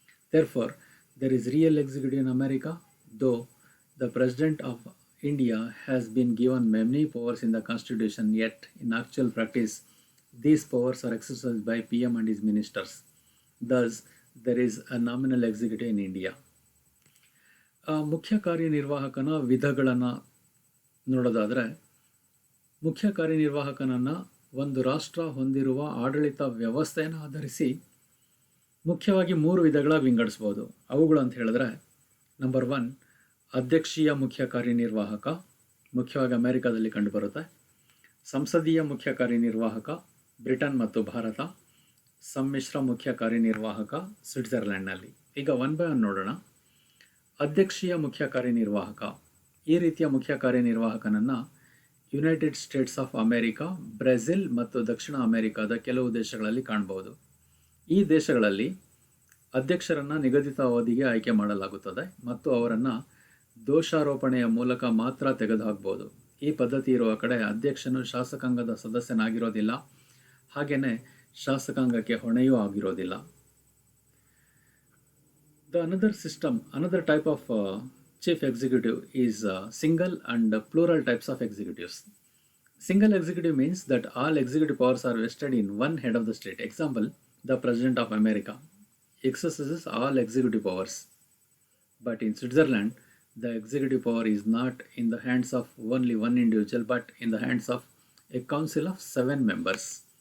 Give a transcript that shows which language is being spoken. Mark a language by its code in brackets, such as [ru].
[en] Therefore, there is real executive in America, though the president of India has been given many powers in the constitution, yet in actual practice, these powers are exercised by PM and his ministers. Thus, there is a nominal executive in India. [kn] ಮುಖ್ಯ ಕಾರ್ಯನಿರ್ವಾಹಕನ ವಿಧಗಳನ್ನು ನೋಡೋದಾದರೆ, ಮುಖ್ಯ ಕಾರ್ಯನಿರ್ವಾಹಕನನ್ನು ಒಂದು ರಾಷ್ಟ್ರ ಹೊಂದಿರುವ ಆಡಳಿತ ವ್ಯವಸ್ಥೆಯನ್ನು ಆಧರಿಸಿ ಮುಖ್ಯವಾಗಿ 3 ವಿಧಗಳ ವಿಂಗಡಿಸ್ಬೋದು. ಅವುಗಳು ಅಂತ ಹೇಳಿದ್ರೆ, ನಂಬರ್ 1 ಅಧ್ಯಕ್ಷೀಯ ಮುಖ್ಯ ಕಾರ್ಯನಿರ್ವಾಹಕ, ಮುಖ್ಯವಾಗಿ ಅಮೆರಿಕಾದಲ್ಲಿ ಕಂಡುಬರುತ್ತೆ. ಸಂಸದೀಯ ಮುಖ್ಯ ಕಾರ್ಯನಿರ್ವಾಹಕ, ಬ್ರಿಟನ್ ಮತ್ತು ಭಾರತ. ಸಮ್ಮಿಶ್ರ ಮುಖ್ಯ ಕಾರ್ಯನಿರ್ವಾಹಕ, ಸ್ವಿಟ್ಜರ್ಲ್ಯಾಂಡ್ನಲ್ಲಿ. ಈಗ 1 by 1 ನೋಡೋಣ. ಅಧ್ಯಕ್ಷೀಯ ಮುಖ್ಯ ಕಾರ್ಯನಿರ್ವಾಹಕ. ಈ ರೀತಿಯ ಮುಖ್ಯ ಕಾರ್ಯನಿರ್ವಾಹಕನನ್ನು United States of America, Brazil ಮತ್ತು ದಕ್ಷಿಣ ಅಮೆರಿಕಾದ ಕೆಲವು ದೇಶಗಳಲ್ಲಿ ಕಾಣಬಹುದು. ಈ ದೇಶಗಳಲ್ಲಿ ಅಧ್ಯಕ್ಷರನ್ನು ನಿಗದಿತ ಅವಧಿಗೆ ಆಯ್ಕೆ ಮಾಡಲಾಗುತ್ತದೆ ಮತ್ತು ಅವರನ್ನು ದೋಷಾರೋಪಣೆಯ ಮೂಲಕ ಮಾತ್ರ ತೆಗೆದುಹಾಕಬಹುದು. ಈ ಪದ್ಧತಿ ಇರುವ ಕಡೆ ಅಧ್ಯಕ್ಷನು ಶಾಸಕಾಂಗದ ಸದಸ್ಯನಾಗಿರೋದಿಲ್ಲ, ಹಾಗೆಯೇ ಶಾಸಕಾಂಗಕ್ಕೆ ಹೊಣೆಯೂ ಆಗಿರೋದಿಲ್ಲ. [en] Another type of chief executive is single and plural types of executives. Single executive means that all executive powers are vested in one head of the state. Example, the President of America. exercises all executive powers. But in Switzerland, the executive power is not in the hands of only one individual, but in the hands of a council of 7 members.